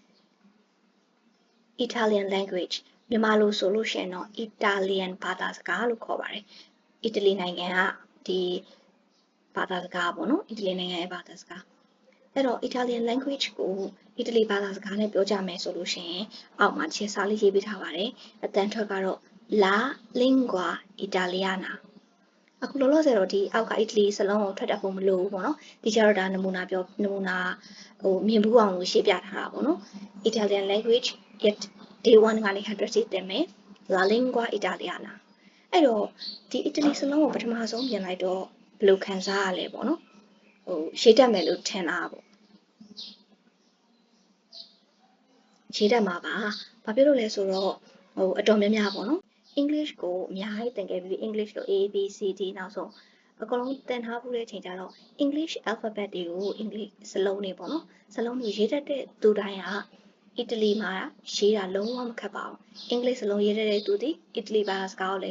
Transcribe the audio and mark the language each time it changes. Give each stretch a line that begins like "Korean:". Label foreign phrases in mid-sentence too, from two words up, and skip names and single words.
English: Italian language
Burmese: မြန်မာလိုဆိုလို့ရှိရင်တော့ Italian ဘာသာစကားလို့ခေါ်ပါတယ်အီတလီနိုင်ငံကဒီဘာသာစကားပေါ့နော်အီတလီနိုင်ငံရဲ့ဘာသာစကားအဲ့တော့
English: Italian language
Burmese: ကိုအီတလီဘာသာစကားနဲ့ပြောကြမယ်ဆိုလို့ရှိရင်အောက်မှာခြေစာလေးရေးပေးထားပါတယ်အတန် ထွက်ကတော့
Italian: La lingua italiana
Burmese: အခုလောလောဆယ်တော့ဒီအောက်ကအီတလီစလုံးကိုထွက်တတ်ဖို့မလိုဘူးပေါ့နော်ဒီကျတော့ဒါနမူနာမြင်ဘူးအောင်လို့ရှင်းပြထားတာပေါ့နော်
English: Italian language
Burmese: yet day 1 ကနေ100ထိသင်မယ်
Italian: La lingua italiana
Burmese: အဲ့တော့ဒီအီတလီစလုံးကိုပထမဆုံးပြင်လိုက်တော့ဘယ်လိုခံစားရလဲပေါ့နော်ရေးတတ်မယ်လို့ထင်တာပေါ့ ရေးတတ်မှာပါဘာဖြစ်လို့လဲဆိုတော့အတော်များများပေါ့နော်English ကိုအများကြီးသင်ခဲ့ပြီး English လို့ A B C D နောက်ဆုံးအကုန်လုံးသင်ထားဖို့တဲ့အချိန်ကျတော့
English: English alphabet
Burmese: တွေကို English စလုံးတွေပေါ့နော်စလုံးတွေရေးတတ်တဲ့သူတိုင်းကအီတလီမှာရေးတာလုံးဝမခက်ပါဘူး English စလုံးရေးတတ်တဲ့သူဒီအီတလီဘာသာစကားကိုလည်း